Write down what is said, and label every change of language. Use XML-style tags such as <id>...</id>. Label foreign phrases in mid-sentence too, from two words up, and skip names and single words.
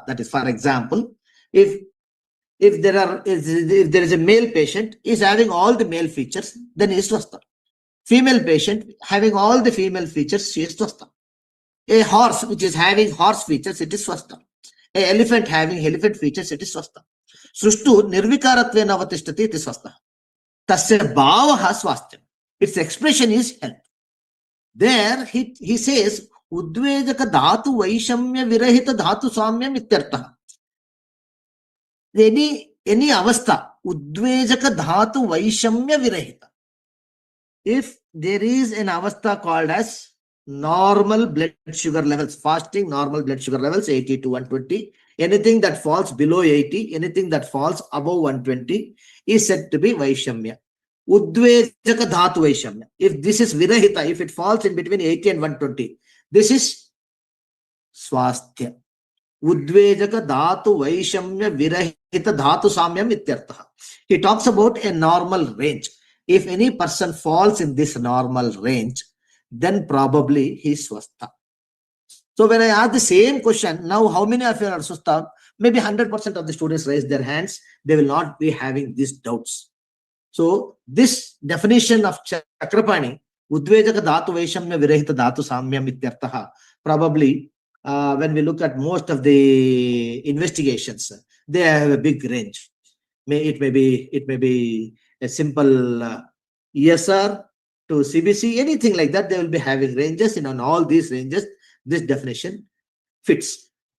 <en>That is, for example, if there is a male patient, is having all the male features, then he is Swastha. Female patient having all the female features, she is Swastha. A horse which is having horse features, it is Swastha. A elephant having elephant features, it is Swastha.</en> <sa>सृष्टु निर्विकारत्वेन अवतिष्ठति इति स्वस्थ। तस्य भावः स्वास्थ्य.</sa> <en>Its expression is health. There he says,</en> <sa>उद्वेजक धातु वैषम्य विरहित धातु साम्यम् इत्यर्थ. Any अवस्था, उद्वेजक धातु वैषम्य विरहित.</sa> <en>If there is an avastha called as normal blood sugar levels, fasting normal blood sugar levels, 80 to 120, anything that falls below 80, anything that falls above 120 is said to be vaishamya.</en> <sa>उद्वेजक धातु वैषम्य.</sa> <en>If this is virahita, if it falls in between 80 and 120, this is swasthya.</en> <sa>उद्वेजक धातु वैषम्य विरहित धातु साम्यम् इत्यर्थ.</sa> <en>He talks about a normal range. If any person falls in this normal range, then probably he is swastha. So when I ask the same question, now how many of you are swastha? Maybe 100% of the students raise their hands. They will not be having these doubts. So this definition of Chakrapani,</en> <sa>उद्वेजक धातु वैषम्य विरहित धातु साम्यम् इत्यर्थ,</sa> <en>probably when we look at most of the investigations, they have a big range. It may be a simple ESR to CBC, anything like that, they will be having ranges. In on all these ranges, this definition fits.</en>